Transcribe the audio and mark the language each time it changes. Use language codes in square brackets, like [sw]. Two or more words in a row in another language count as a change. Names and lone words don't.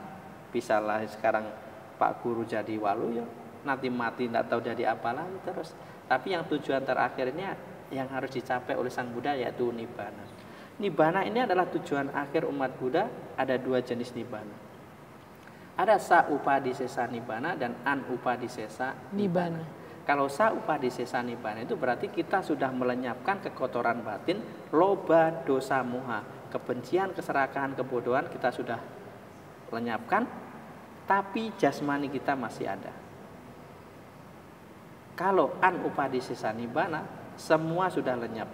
[id] Bisalah sekarang Pak Guru jadi waluyo, nanti mati tidak tahu jadi apa lagi terus. Tapi yang tujuan terakhirnya yang harus dicapai oleh Sang Buddha yaitu nibbana. Nibbana ini adalah tujuan akhir umat Buddha. Ada dua jenis nibbana. Ada sa-upadisesa nibbana dan an-upadisesa nibbana. Kalau sa-upadisesa nibbana itu berarti kita sudah melenyapkan kekotoran batin, loba, dosa, moha, kebencian, keserakahan, kebodohan kita sudah lenyapkan, tapi jasmani kita masih ada. Kalau an-upadisesa nibbana, semua sudah lenyap.